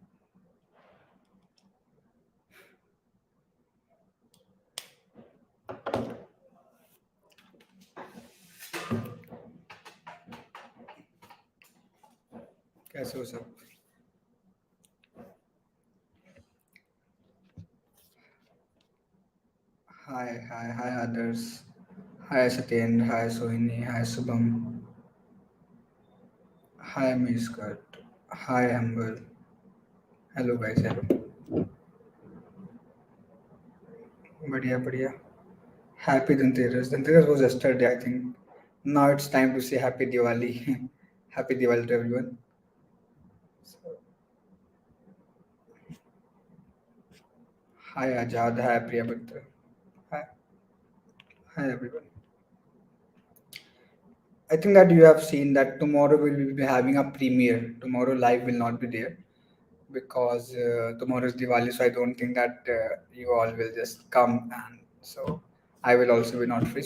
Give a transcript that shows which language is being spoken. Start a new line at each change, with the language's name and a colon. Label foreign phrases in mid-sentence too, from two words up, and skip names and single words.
Hindi: कैसे हो सब?
English: Hi others. Hi Satyen, hi Sohini, hi Subham, hi Miskat, hi Amber. Hello guys, hello.
Hindi: बढ़िया बढ़िया.
English: Happy Dhanteras. Dhanteras was yesterday, I think. Now it's time to say Happy Diwali. Happy Diwali to everyone. So, hi Ajad, hi Priyabhadra. Hi, hi everyone. I think that you have seen that tomorrow we will be having a premiere. Tomorrow live will not be there because tomorrow is Diwali, so I don't think that you all will just come, and so I will also be not free.